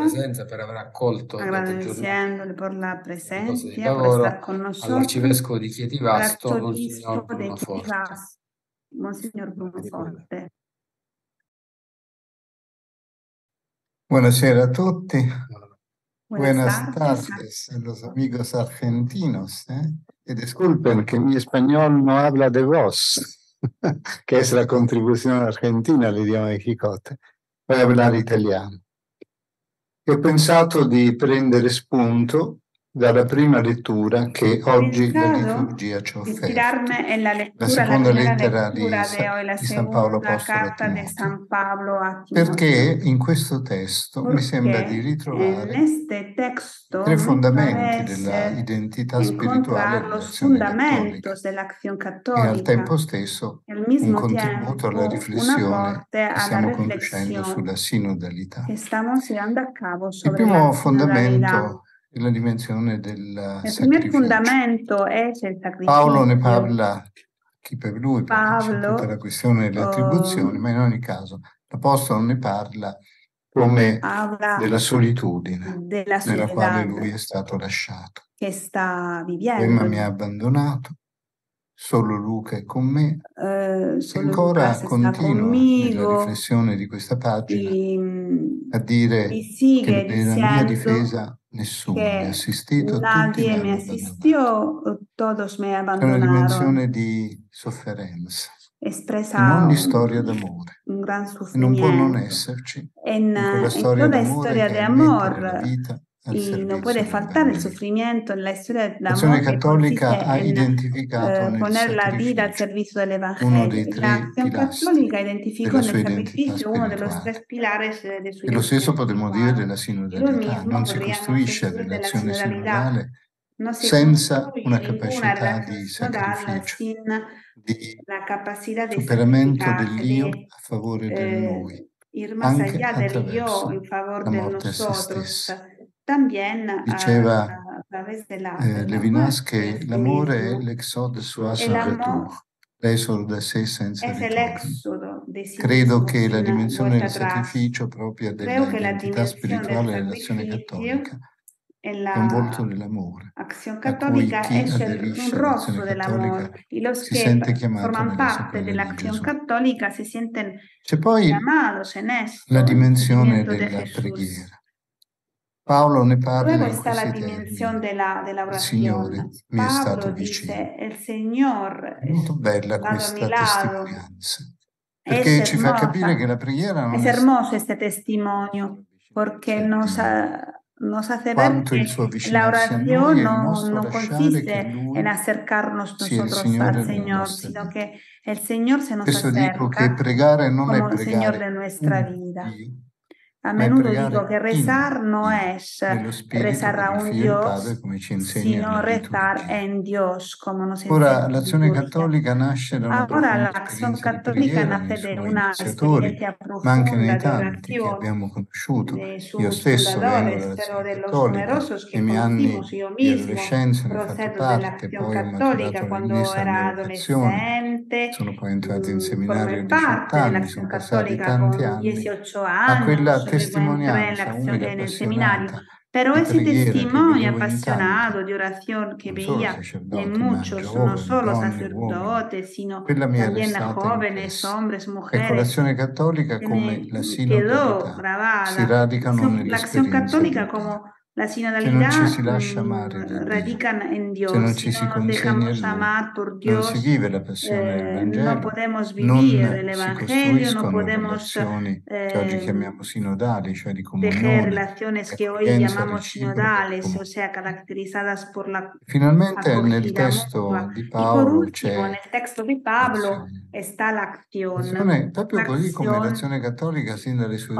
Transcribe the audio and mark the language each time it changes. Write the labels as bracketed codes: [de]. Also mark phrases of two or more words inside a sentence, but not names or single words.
[it] presenza per aver accolto dopo il giorno [es] agradeciéndole por la [it] di [es] presencia, por [it] lavoro [es] estar con nosotros, [it] all'arcivescovo di Chietivasto, al Monsignor [es] arzobispo de [it] Bruno Forte. [es] Chietivasto, Monsignor Bruno Forte. [it] Buonasera a tutti. [es] Buenas Buenas tardes. tardes a los amigos argentinos. Y disculpen que mi español no habla de vos, que es la contribución argentina [it] all'idioma di Chicote. [es] Voy a [it] parlare italiano. E ho pensato di prendere spunto dalla prima lettura che oggi la liturgia ci ha offerto. [es] Inspirarme en la lectura, [it] La seconda [es] primera [it] lettera [es] lectura de hoy, la [it] di San Paolo [es] segunda [it] Apostolo a [es] carta de [it] Timoteo. [es] San Pablo a Timoteo. [it] Perché in questo testo mi sembra di [es] Porque en [it] ritrovare [es] este texto [it] tre [es] me [it] fondamenti [es] parece [it] dell'identità spirituale [es] encontrar los [it] dell'azione cattolica [es] fundamentos de la acción [it] e al [es] católica, [it] tempo stesso [es] y al [it] un [es] mismo [it] contributo alla [es] tiempo un [it] riflessione [es] aporte [it] che [es] a la [it] stiamo conducendo [es] reflexión [it] sulla sinodalità. [es] que estamos llevando a cabo [it] Il [es] sobre [it] primo [es] la sinodalidad. [it] fondamento è la dimensione del [es] El primer [it] sacrificio. [es] fundamento es el [it] Paolo ne [es] sacrificio. [it] parla chi per lui, perché c'è tutta la [es] Pablo [it] questione delle attribuzioni, ma in ogni caso l'Apostolo ne parla come [es] habla [it] della solitudine [es] de la [it] nella quale [es] soledad [it] lui è stato lasciato. [es] que está [it] Emma [es] viviendo. [it] mi ha abbandonato, solo Luca è con me. E [es] Solo [it] ancora [es] Lucas está [it] continua nella [es] conmigo [it] riflessione di questa pagina [es] y [it] a dire [es] sigue [it] che nella mia [es] diciendo [it] difesa nessuno mi ha [es] que [it] assistito, tutti [es] nadie [it] mi [es] me [it] hanno abbandonato. [es] asistió, todos me [it] C'è una [es] abandonaron. [it] dimensione di sofferenza in [es] Expresa [it] ogni storia d'amore [es] un gran [it] e non può non [es] sufrimiento [it] esserci [es] en [it] in quella [es] en [it] storia [es] toda [it] d'amore [es] historia [it] che [es] de [it] è mettere la [es] amor. [it] vita al [es] Y no [it] servizio [es] puede [it] del [es] faltar el [it] Vangelo. [es] sufrimiento en la historia del [it] L'Azione [es] amor, que consiste [it] cattolica ha [es] en [it] identificato nel [es] poner la vida al [it] sacrificio [es] servicio del [it] uno [es] Evangelio. [it] dei [es] Y la [it] tre [es] acción [it] pilastri [es] católica identificó [it] della [es] en el [it] sua identità [es] sacrificio uno de los [it] spirituale. [es] tres pilares de su [it] E lo [es] identidad [it] stesso potremmo dire [es] espiritual. [it] della [es] Y lo [it] sinodalità. [es] mismo [it] Non si [es] podríamos [it] costruisce [es] decir de la [it] relazione [es] sinodalidad. [it] sinodale [es] No se [it] senza [es] construye [it] una [es] ninguna [it] capacità [es] relación [it] di [es] sinodal [it] sacrificio, [es] sin [it] di [es] la capacidad de [it] superamento [es] sacrificar, [it] dell'io [es] de [it] a favore del noi, [es] ir más [it] anche [es] allá del yo [it] attraverso [es] en favor [it] la [es] de [it] morte a se [es] nosotros, [it] stessa. [es] también [it] Diceva [es] a través de la [it] Levinas [es] muerte [it] che [es] de sí [it] l'amore è [es] mismo. [fr] l'exode soit [es] El [fr] sans [es] amor [it] retour, l'esodo da sé senza [es] es el [it] ritorno. [es] éxodo de sí [it] Credo [es] mismo [it] che la [es] sin [it] dimensione [es] vuelta [it] del [es] atrás. [it] sacrificio propria [es] Creo que la [it] dell'identità dimensione del spirituale dell'azione [es] sacrificio [it] cattolica è un volto dell'amore, [es] Acción [it] a cui [es] Católica [it] chi [es] es un [it] aderisce all'azione [es] rostro del amor [it] cattolica [es] y los [it] si [es] que [it] sente chiamato [es] forman [it] nella [es] parte de la [it] sequela di [es] Acción [it] Gesù. [es] Católica se sienten [it] C'è poi [es] llamados en esto, [it] la [es] en el [it] dimensione [es] seguimiento de [it] della [es] Jesús. [it] preghiera. Paolo ne parla [es] Luego [it] in [es] está la [it] questi [es] dimensión [it] termini. [es] de la [it] Il Signore [es] oración. [it] mi è stato [es] Pablo [it] vicino. [es] dice, el Señor [it] È molto bella [es] estado a mi [it] questa [es] lado. [it] testimonianza, [es] Es [it] perché ci fa [es] hermosa. [it] capire che la preghiera non [es] Es [it] è [es] hermoso este testimonio porque nos hace ver [it] quanto il [es] que [it] suo [es] la [it] avvicinarsi a noi [es] oración [it] e il [es] no [it] nostro lasciare che [es] consiste [it] Lui [es] en acercarnos [it] sia il [es] nosotros [it] Signore [es] al [it] della [es] Señor, [it] nostra [es] sino [it] vita. [es] que el Señor se nos [it] Spesso dico che [es] acerca [it] pregare non è [es] como el Señor [it] pregare [es] de nuestra [it] un [es] vida. [it] Dio, [es] A [it] ma è [es] menudo digo [it] pregare [es] que rezar no [it] in Dio, [es] es [it] nello Spirito [es] rezar [it] per [es] a [it] il [es] un [it] Figlio e il Padre, [es] Dios, [it] come ci insegna [es] sino [it] la [es] rezar [it] liturgia. [es] en Dios, como nos [it] Ora, [es] enseña la [it] l'azione [es] liturgia. [it] cattolica nasce da una [es] Ahora [it] profonda [es] la Acción [it] esperienza di [es] Católica [it] preghiera nei [es] nace de [it] suoi [es] una [it] iniziatori, [es] experiencia [it] ma anche nei [es] profunda de [it] tanti che [es] oración [it] abbiamo conosciuto. [es] de [it] Io [es] sus [it] stesso vengo [es] fundadores, pero [it] dall'azione [es] de los [it] cattolica, [es] numerosos [it] nei [es] que [it] miei anni [es] conocimos, yo [it] di [es] mismo [it] adolescenza ne ho fatto [es] procedo de la [it] parte, [es] Acción [it] poi ho [es] Católica [it] maturato la [es] cuando [it] Chiesa, la [es] era [it] mia vocazione, [es] adolescente, [it] sono poi entrato in seminario a [es] formé [it] 18 [es] parte de la [it] anni, [es] Acción [it] sono passati [es] Católica [it] tanti [es] con [it] anni, [es] 18 [it] ma quella [es] años, luego entré [it] testimonianza umile e [es] en el seminario. [it] appassionata [es] Pero [it] di [es] ese [it] preghiera che [es] testimonio [it] vedevo in [es] apasionado [it] tanti, [es] de oración que [it] non solo [es] veía en [it] sacerdoti, ma [es] muchos, no [it] giovani, [es] solo [it] donne, uomini, [es] sacerdotes, sino [it] quella mi è [es] también [it] restata [es] jóvenes, [it] impressa. [es] hombres, [it] Ecco, [es] mujeres, [it] l'azione cattolica [es] que [it] come la [es] me quedó [it] sinodalità si [es] grabada. [it] radicano [es] La Acción [it] nell'esperienza di [es] Católica [it] Dio. [es] como la [it] Se non ci [es] sinodalidad [it] si lascia amare da Dio, [es] radican en [it] se non [es] Dios. [it] ci [es] Si [it] si [es] no nos [it] consegna a [es] dejamos [it] Lui, [es] amar por [it] non [es] Dios, [it] si vive la passione del [es] no [it] Vangelo, [es] podemos vivir el [it] non si [es] Evangelio, no [it] costruiscono [es] podemos [it] relazioni che oggi chiamiamo sinodali, cioè di [es] tejer [it] comunione, [es] relaciones [it] di [es] que hoy [it] accoglienza [es] llamamos [it] reciproca, di [es] sinodales, o [it] comunione. [es] sea, caracterizadas por la [it] Finalmente nel [es] acogida [it] testo [es] mutua. [it] di [es] Y por [it] Paolo [es] último, en [it] c'è [es] el texto de Pablo [it] l'azione. [es] está la acción. [it] L'azione, proprio così come [es] Acción [it] l'azione cattolica sin dalle sue